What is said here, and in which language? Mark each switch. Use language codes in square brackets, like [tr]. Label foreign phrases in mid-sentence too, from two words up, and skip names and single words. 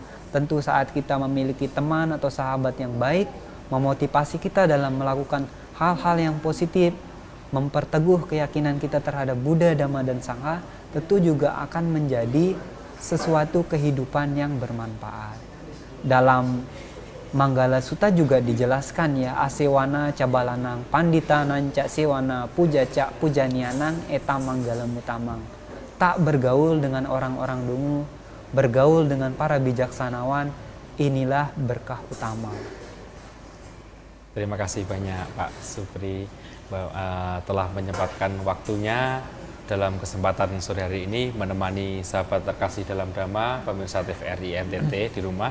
[id] Tentu saat kita memiliki teman atau sahabat yang baik, memotivasi kita dalam melakukan hal-hal yang positif, memperteguh keyakinan kita terhadap Buddha, Dhamma, dan Sangha, tentu juga akan menjadi sesuatu kehidupan yang bermanfaat. Dalam Manggala Sutta juga dijelaskan ya, [pi] asewana cabalanang pandita nanca sewana puja cak pujanianang eta manggala mutamang. [id] Tak bergaul dengan orang-orang dungu, bergaul dengan para bijaksanawan, inilah berkah utama. Terima kasih banyak Pak Supri telah menyempatkan waktunya dalam kesempatan sore hari ini menemani sahabat terkasih dalam Dhamma, pemirsa TVRI NTT di rumah.